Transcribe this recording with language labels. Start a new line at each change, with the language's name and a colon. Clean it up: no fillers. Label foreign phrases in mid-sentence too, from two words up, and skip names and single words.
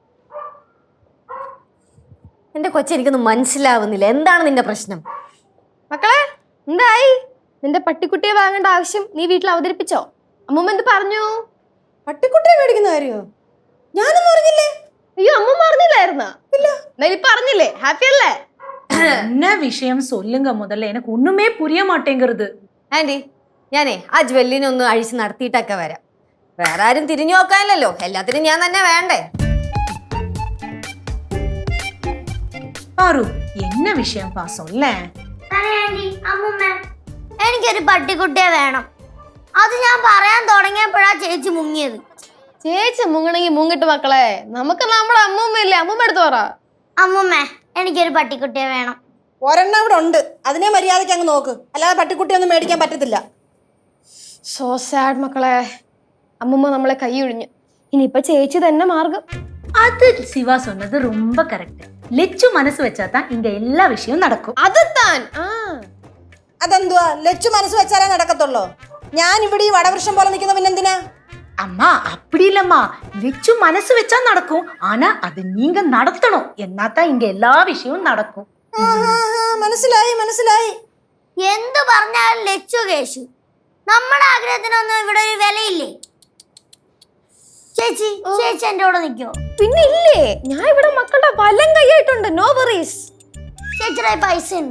Malayalam: എന്റെ കൊച്ചെനിക്കൊന്നും മനസ്സിലാവുന്നില്ല, എന്താണ് നിന്റെ പ്രശ്നം? മക്കളെ, എന്തായി? നിന്റെ പട്ടിക്കുട്ടിയെ വാങ്ങേണ്ട ആവശ്യം നീ വീട്ടിൽ അവതരിപ്പിച്ചോ? അമ്മൂമ്മ എന്ത് പറഞ്ഞു? പട്ടിക്കുട്ടിയെ മേടിക്കുന്ന കാര്യോ? ഞാനൊന്നും അറിഞ്ഞില്ലേ. അയ്യോ, അമ്മൂമ്മ അറിഞ്ഞില്ലായിരുന്നാ? ഇല്ല. എന്നാലും പറഞ്ഞില്ലേ, ഹാപ്പി അല്ലേ?
Tamil: என்ன விஷயம் சொல்லுங்க முதல்ல, எனக்கு ஒண்ணுமே புரிய மாட்டேங்கிறது.
Malayalam: ആന്റി, ഞാനേ ആ ജ്വല്ലിനെ ഒന്ന് അഴിച്ച് നടത്തിയിട്ടൊക്കെ വരാം. വേറെ ആരും തിരിഞ്ഞു നോക്കാനില്ലല്ലോ, എല്ലാത്തിനും ഞാൻ തന്നെ വേണ്ടേ?
Tamil: பாரு, என்ன விஷயம்ப்பா சொல்ல?
Malayalam: അമ്മൂമ്മ, എനിക്കൊരു പട്ടിക്കുട്ടിയെ വേണം. അത് ഞാൻ പറയാൻ തുടങ്ങിയപ്പോഴാ ചേച്ചി മുങ്ങിയത്. ചേച്ചി മുങ്ങണെങ്കിൽ മുങ്ങിട്ട് മക്കളെ, നമുക്ക് നമ്മുടെ അമ്മൂമ്മയില്ലേ, അമ്മൂമ്മ എടുത്ത് പറ. അമ്മൂമ്മ, എനിക്കൊരു പട്ടിക്കുട്ടിയെ വേണം. ഒരെണ്ണം ഇവിടെ ഉണ്ട്, അതിനെ മര്യാദയ്ക്ക് അങ്ങ് നോക്ക്, അല്ലാതെ പട്ടിക്കുട്ടിയൊന്നും മേടിക്കാൻ പറ്റത്തില്ല.
English: so sad
Malayalam: മക്കളെ, അമ്മൂമ്മ നമ്മളെ കൈ ഒഴിഞ്ഞു. ഇനിയിപ്പൊ ചേച്ചി തന്നെ മാർഗം.
Tamil: அது சிவா சொன்னது ரொம்ப கரெக்ட். லெச்சு மனசு வச்சாதான் இங்க எல்லா விஷயமும் நடக்கும்.
Malayalam: അത് താൻ അതെന്തുവാ? ലച്ചു മനസ്സ് വെച്ചാലേ നടക്കത്തുള്ളൂ. ഞാൻ ഇവിടെ ഈ വടവൃക്ഷം പോലെ നിൽക്കുന്ന പിന്നെന്തിനാ?
Tamil: அம்மா அப்படி இல்லம்மா, லெச்சு மனசு வச்சா நடக்கும். ஆனா அது நீங்க நடத்தணும், എന്നാதான் இங்க எல்லா விஷயமும் நடக்கும்.
Malayalam: മനസ്സിലായി മനസ്സിലായി. എന്ത് പറഞ്ഞാലും ലച്ചു കേശു, നമ്മുടെ ആഗ്രഹത്തിനൊന്നും ഇവിടെ ഒരു വിലയില്ലേ? ചേച്ചി, ചേച്ചി എന്റെ കൂടെ നിൽക്കോ? പിന്നെ ഇല്ലേ, ഞാൻ ഇവിടെ മക്കളുടെ വലം കൈയായിട്ടുണ്ട്.
English: no worries.
Malayalam: ചേച്ചിയുടെ പൈസ ഉണ്ടോ?